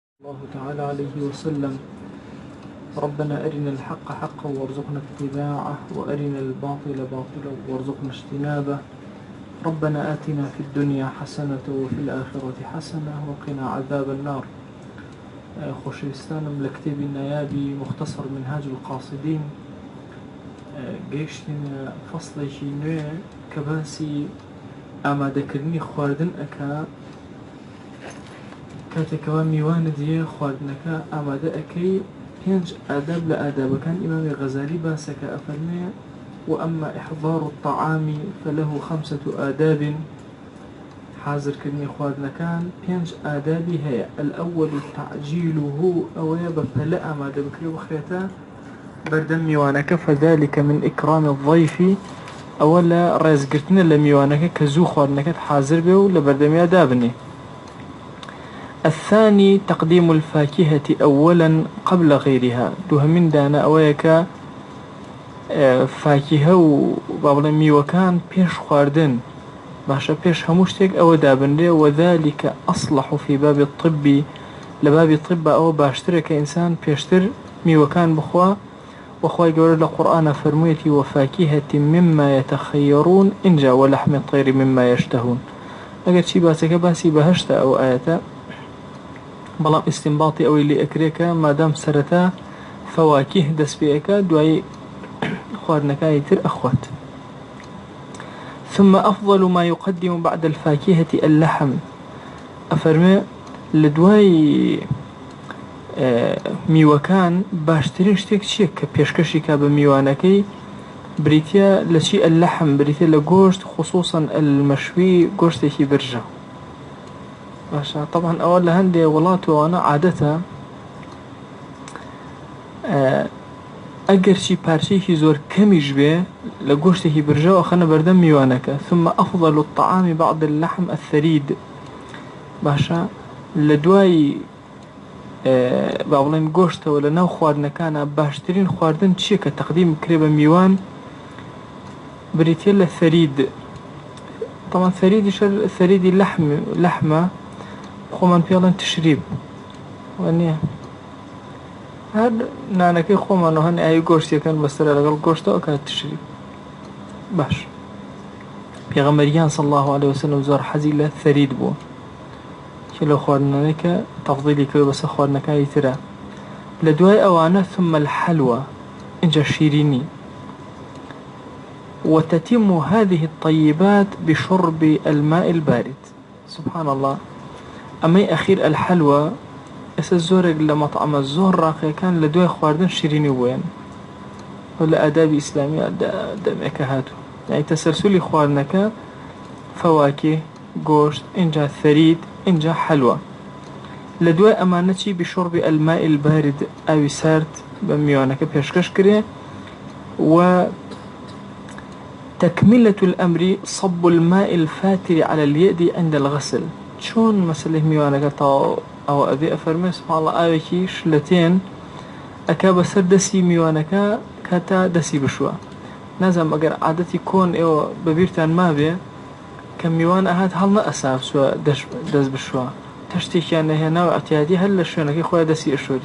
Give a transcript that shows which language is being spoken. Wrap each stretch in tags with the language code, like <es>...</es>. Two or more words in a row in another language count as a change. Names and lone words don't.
<ar>الله تعالى عليه وسلم: ربنا أرنا الحق حقا وارزقنا اتباعه وأرنا الباطل باطلا وارزقنا اجتنابه. ربنا آتنا في الدنيا حسنة وفي الآخرة حسنة وقنا عذاب النار.</ar> <ckb>خوشویستانم لە کتێبی نایابی مختصر منهاج القاصدين گەیشتینە فەصلێکی نوێ کە باسی ئامادەکردنی خواردن ئەکا کاتێکەوە میوانت یە خواردنەکە ئامادە ئەەکەی 5 ئاداب لە ئادابەکان ئیمامی غەزالی باسەکە ئەفەرمێ:</ckb> <ar>وأما إحضار الطعام فله 5 آداب.</ar> <ckb>حاضرکردنی خواردنەکان 5 ئادابی هەیە.</ckb> <ar>الأول تعجيله</ar> <ckb>ئەوەیە بە پەلە ئامادە بکرێ بخرێتە بەردەم میوانەکە،</ckb> <ar>فذلك من إكرام الضيف،</ar> <ckb>ئەوە لە ڕێزگرتنە لە میوانەکە کە زوو خواردنەکەت حاضر بێ و لە بەردەمیا دابنێ.</ckb> <ar>الثاني تقديم الفاكهة أولا قبل غيرها.</ar> <ckb>دوهمین دانە ئەوەیە کە فاکهە و بابڵێ میوەکان پێش خواردن باشە پێش هەموو شتێک ئەوە دابنرێ.</ckb> <ar>وذلك أصلح في باب الطب،</ar> <ckb>لە بابی طب ئەوە باشترە کە ئینسان پێشتر میوەکان بخوا. وخوای گەورە لە قورئانە فەرموویەتی:</ckb> <ar>وفاكهة مما يتخيرون إنجا ولحم الطير مما يشتهون.</ar> <ckb>ئەگەر چی باسەکە باسی بەهەشتە ئەو ئاەتە، بەڵام ئیستینباطی ئەوەی لێ ئەکرێکە مادام سەرەتا فەواکیه دەست پێەکە دوایی خواردنەکانی تر ئەخوات.</ckb> <ar>ثم أفضل ما يقدم بعد الفاكهة اللحم.</ar> <ckb>أفرمي لدواي میوەکان باشترین شتێک چییە کە پێشکەشی کا بە میوانەکەی؟ بریتە لە چی؟ اللحم، بریتە لە گۆشت،</ckb> <ar>خصوصا المشوی،</ar> <ckb>گۆشتێکی برژە. باشە طبعا ئەوە لە هەندێک وڵاتوانە عادەتە ئەگەر چی پارچەیەکی زۆر کەمیش بێ لە گۆشتێکی برژەوە خەنە بەردەم میوانەکە.</ckb> <ar>ثم أفضل الطعام بعد اللحم الثريد.</ar> <ckb>باشە لە دوای با بڵێن گۆشتەوە لە ناو خواردنەکانە باشترین خواردن چییە کە تەقدیم کرێ بە میوان؟ بریتە لە ثەرید. طبعا ثەریدی لەحمە خۆمان پێڵێن تشریب وانە هەر نانەکەی خۆمانەوە هەن ئاوی گۆشتێکەکەن بەسەرە لەگەڵ گۆشتەوە کات تشریب. باش پێغەمبەریان</ckb> <ar>صلی الله عليه وسلم</ar> <ckb>زۆر حەزی لە ثەرید بووە کە لە خواردنەوەی کە تەفضیلی کردو بەسەر خواردنەکانی ترە. لە دوای ئەوانە</ckb> <ar>ثم الحلوى،</ar> <ckb>اینجا شیرینی.</ckb> <ar>وتتم هذه الطيبات بشرب الماء البارد. سبحان الله.</ar> <ckb>ئەمەی ئەخیر الحلوى ئێستا زۆرێک لە مەطعمە زۆر ڕاقیەکان لە دوای خواردن شیرینی بووێن و لە ئادابی ئیسلامی دەمێکە هاتوو، یعنی تەسەلسولی خواردنەکە فەواکێ، گۆشت، اینجا ثەرید، اینجا حلوى. لە دوای ئەمانە چی؟</ckb> <ar>بشرب الماء البارد،</ar> <ckb>ئاوی سارد بە میوانەکە پێشکەش کرێ.</ckb> <ar>و تكملة الأمر صب الماء الفاتر على اليد عند الغسل.</ar> <ckb>چۆن مەسلەی میوانەکە تاو ئەوە ئەبێ ئەفەرمێ</ckb> <ar>سبحان الله</ar> <ckb>ئاوێکیش لە تێن ئەکا بەسەر دەستی میوانەکە کاتا دەستی بشووە. نازانم ئەگەر عادەتی کۆن ئێوە بەبیرتان مابێ کە میوان ئەهات هەڵ نەئەسا بچووە دەست بشووە، تەشتێکیان نەهێنا و ئەتیادی هەر لە شوێنەکەی خۆیان دەستی ئەشۆری.</ckb>